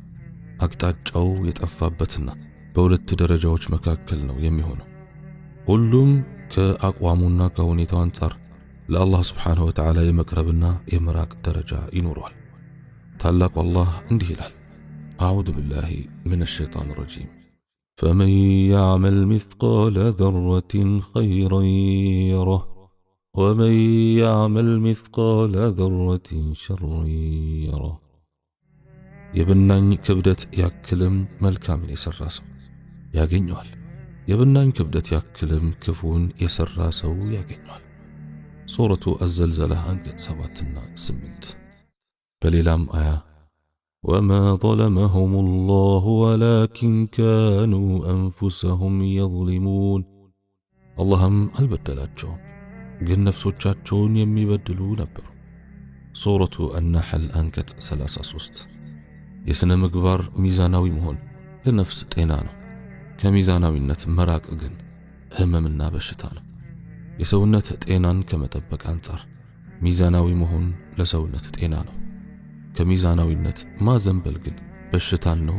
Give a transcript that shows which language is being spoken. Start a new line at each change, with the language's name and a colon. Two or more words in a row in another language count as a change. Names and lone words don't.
Amharic: አቅጣጫው የጠፋበትና በሁለት ደረጃዎች መካከል ነው የሚሆነው። ሁሉም ከአቋሙና ከሁኔታው አንጻር ለአላህ
Arabic: سبحانه وتعالى
Amharic: የመቅረብና የመራቅ ደረጃ ይኖረዋል። ታላቁ አላህ እንዲህ ይላል፣
Arabic: أعوذ بالله من الشيطان الرجيم فمن يعمل مثقال ذرة خيرا يره ومن يعمل مثقال ذرة شرا يره
Amharic: የብናኝ ክብደት ያክልም መልካምን የሰራ ሰው ያገኘዋል፣ የብናኝ ክብደት ያክልም ክፉን የሰራ ሰው ያገኘዋል። ሱረቱ አዘልዘላ አንቀጽ 7 እና 8። በሌላም አያ
Arabic: وما ظلمهم الله ولكن كانوا أنفسهم يظلمون اللهم البدلاچو
Amharic: ግን ነፍሶቻቸውን የሚበድሉ ነበሩ። ሱረቱ አልነሕል አንቀጽ 33። የስነ ምግባር ሚዛናዊ መሆን ለነፍስ ጤና ነው። ከሚዛናዊነት መራቅ ግን ህመምና በሽታ ነው። የሰውነት ጤናን ከመጠበቅ አንጻር ሚዛናዊ መሆን ለሰውነት ጤና ነው። ከሚዛናዊነት ማዘንበል ግን በሽታን ነው